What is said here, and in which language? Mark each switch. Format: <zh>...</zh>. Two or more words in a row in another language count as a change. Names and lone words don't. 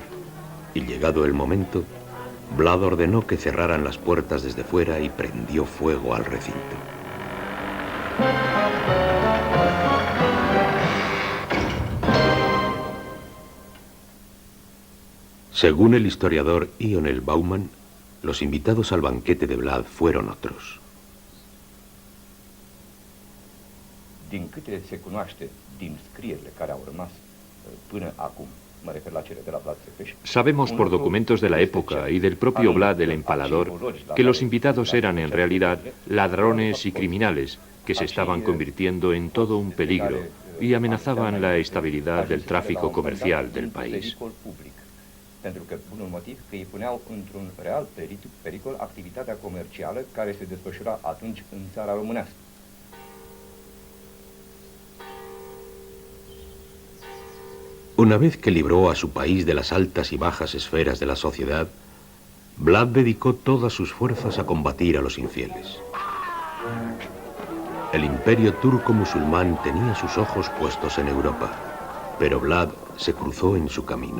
<es>Y llegado el momento, Vlad ordenó que cerraran las puertas desde fuera y prendió fuego al recinto. Según el historiador Ionel Bauman, los invitados al banquete de Vlad fueron otros.</es> <ro>Din câte se cunoaște din scrierile care au rămas până acum.</ro> <es>Sabemos por documentos de la época y del propio Vlad el Empalador que los invitados eran en realidad ladrones y criminales que se estaban convirtiendo en todo un peligro y amenazaban la estabilidad del tráfico comercial del país.</es> <ro>Pentru că bunul motiv că îi puneau într-un real pericol activitatea comercială care se desfășura atunci în țara românească.</ro> <es>Una vez que libró a su país de las altas y bajas esferas de la sociedad, Vlad dedicó todas sus fuerzas a combatir a los infieles. El imperio turco-musulmán tenía sus ojos puestos en Europa, pero Vlad se cruzó en su camino.</es>